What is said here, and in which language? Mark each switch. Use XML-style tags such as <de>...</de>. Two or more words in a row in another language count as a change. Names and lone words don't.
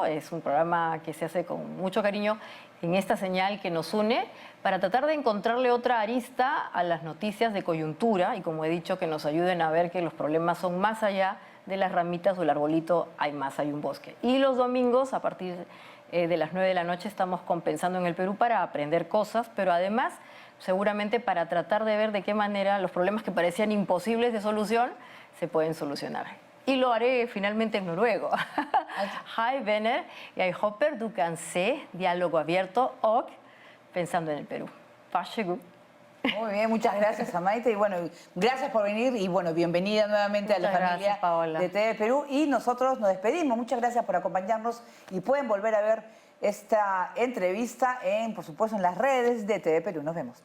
<es>Es un programa que se hace con mucho cariño en esta señal que nos une para tratar de encontrarle otra arista a las noticias de coyuntura y, como he dicho, que nos ayuden a ver que los problemas son más allá de las ramitas o el arbolito, hay un bosque. Y los domingos a partir de las 9 de la noche estamos con Pensando en el Perú para aprender cosas, pero además seguramente para tratar de ver de qué manera los problemas que parecían imposibles de solución se pueden solucionar. Y lo haré finalmente en noruego.</es> <no>Hej venner, jeg håper du kan se Diálogo Abierto og Pensando en el Perú. Varsågod.</no> <es>Muy bien, muchas gracias a Maite y bueno, gracias por venir y bueno, bienvenida nuevamente a la familia de TV Perú y nosotros nos despedimos. Muchas gracias por acompañarnos y pueden volver a ver esta entrevista por supuesto, en las redes de TV Perú.</es>